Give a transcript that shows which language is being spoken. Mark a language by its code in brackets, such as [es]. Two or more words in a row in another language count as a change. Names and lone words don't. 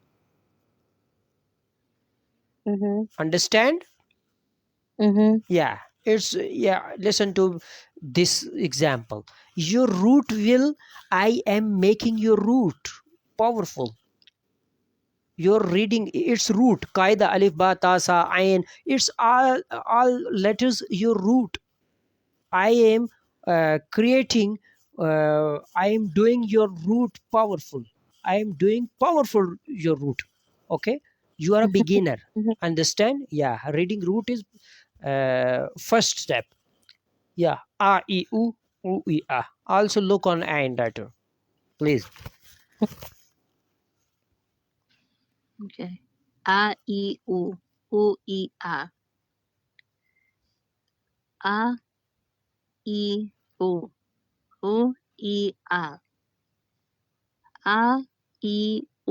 [en] Understand? Yeah, it's, yeah, listen to this example. Your root will, I am making your root powerful. You're reading its root, [ar] qaida, alif, ba, ta, sa, [en] ain, it's all letters, your root. I am creating, I am doing your root powerful. I am doing powerful your root. Okay, you are a beginner. Understand? Yeah, reading root is first step. Yeah, a, e, u, u, e, a. Also look on ain data, please. Okay. A, E, U. U, E, A. A, E, U. U, E, A. A, E, U.